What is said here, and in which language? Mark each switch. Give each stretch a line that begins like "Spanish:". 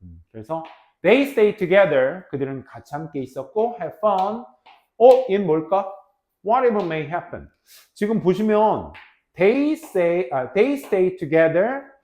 Korean: 그래서
English: They stay together.
Korean: 그들은 같이 함께 있었고
English: have fun.
Korean: 얘는 뭘까?
English: Whatever may happen.
Korean: 지금 보시면
English: they stay together.